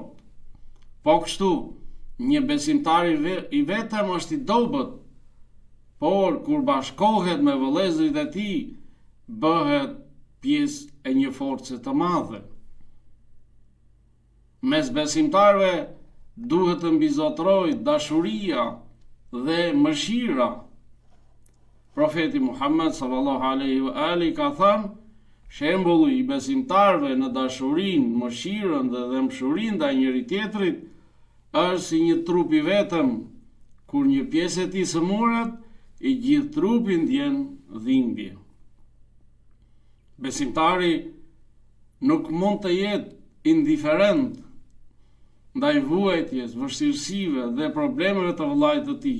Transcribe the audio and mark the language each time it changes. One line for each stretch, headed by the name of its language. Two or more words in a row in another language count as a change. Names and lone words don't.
Albanian: Po kështu, një besimtar i vetëm është i dobët, por kur bashkohet me vëllezërit e tij, bëhet pjesë e një force të madhe. Mes besimtarëve duhet të mbizotrohet dashuria dhe mëshira. Profeti Muhammed
Arabic: صلى الله عليه وآله
Albanian: ka thënë: "Shembulli i besimtarëve në dashurinë, mëshirën dhe mshurinë ndaj njëri tjetrit është si një trup i vetëm, kur një pjesë e tij sëmurët, i gjithë trupi ndjen dhimbje." Besimtari nuk mund të jetë indiferent ndaj vuajtjes, vështirësive dhe problemeve të vëllait të tij.